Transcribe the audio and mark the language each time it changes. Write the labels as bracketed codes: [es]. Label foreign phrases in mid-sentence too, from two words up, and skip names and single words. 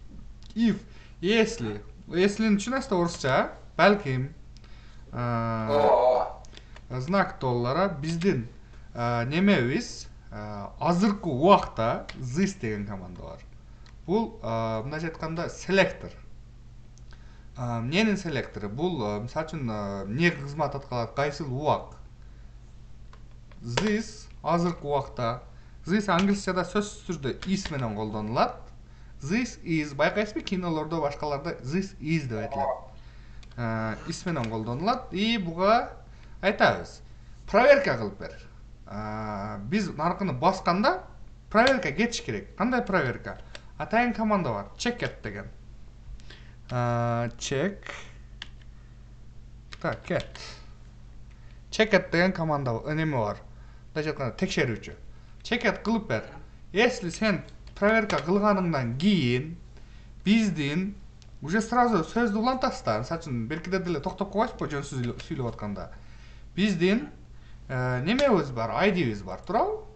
[ky] если түшүнөсүздөр орусча балким [ru] знак доллара [ky] биздин немебиз азыркы убакта this деген команда бар бул мындайча айтканда селектор эмненин селектору бул мисалы үчүн эмне кызмат аткарат кайсыл убак this азыркы убакта this англисчада сөзсүз түрдө is менен колдонулат [en] this is [ky] байкайсызбы кинолордо башкаларда [en] this is [ky] деп айтылат is менен колдонулат и буга айтабыз проверка кылып бер биз наркыны басканда проверка кетиш керек кандай проверка атайын команда бар checkit деген checkit деген команда неме бар мындайча айтканда текшерүүчү checkit кылып бер если сен проверка кылганыңдан кийин биздин [ru] уже сразу [ky] сөздү улантасыз да мисалы үчүн беркиде деле токтоп калбайсызбы жөнсүз сүйлөп атканда биздин немебиз бар id'биз бар туурабы